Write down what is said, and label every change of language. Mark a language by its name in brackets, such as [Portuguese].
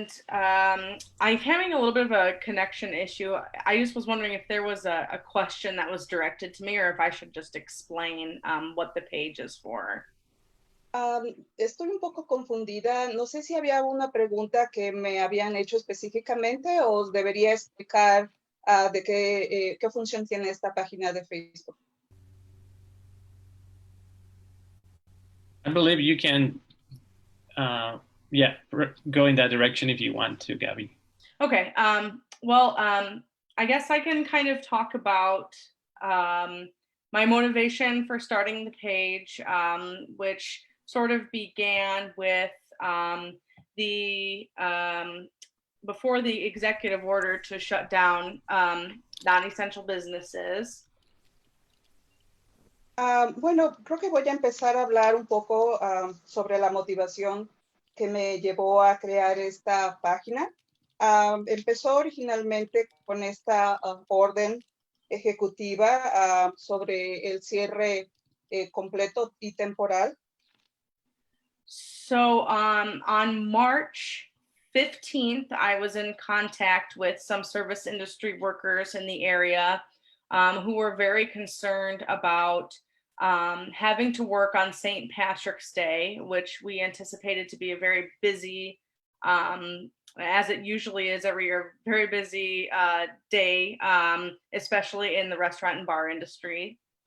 [English] I'm having a little bit of a connection issue. I just was wondering if there was a question that was directed to me or if I should just explain what the page is for. [Spanish] Estoy un poco confundida. No sé si había una pregunta que me habían hecho específicamente o debería explicar de qué función tiene esta página de Facebook. [English] I believe you can, go in that direction if you want to, Gabby. Okay. I guess I can kind of talk about my motivation for starting the page, which sort of began with before the executive order to shut down non-essential businesses. [Spanish] Bueno, creo que voy a empezar a hablar un poco sobre la motivación que me llevó a crear esta página. Empezó originalmente con esta orden ejecutiva sobre el cierre completo y temporal. [English] So on March 15th, I was in contact with some service industry workers in the area who were very concerned about having to work on St. Patrick's Day, which we anticipated to be a very busy, as it usually is every year, very busy day, especially in the restaurant and bar industry.